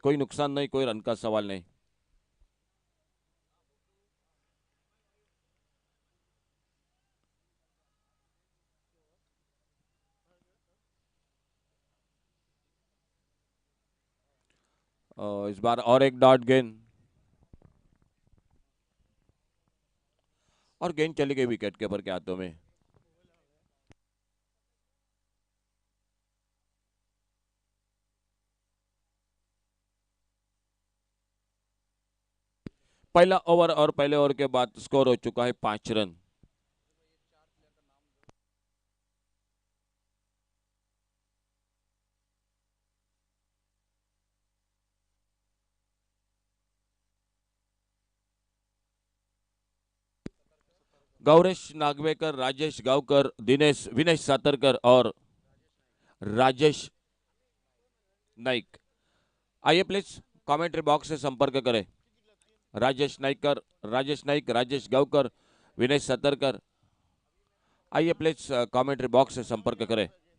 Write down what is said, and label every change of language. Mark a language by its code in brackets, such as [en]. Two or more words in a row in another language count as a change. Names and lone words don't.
[hi] कोई नुकसान नहीं, कोई रन का सवाल नहीं। इस बार और एक डॉट गेंद, और गेंद चली गई [en] wicket keeper [hi] के हाथों में। पहला ओवर और पहले ओवर के बाद स्कोर हो चुका है 5 रन। गौरेश नागवेकर, राजेश गावकर, दिनेश विनेश सातरकर और राजेश नाइक, आइए प्लीज [en] commentary box [hi] से संपर्क करें। राजेश नाइक, राजेश गावकर, विनेश सातरकर, आइए प्लीज [en] commentary box [hi] से संपर्क करें।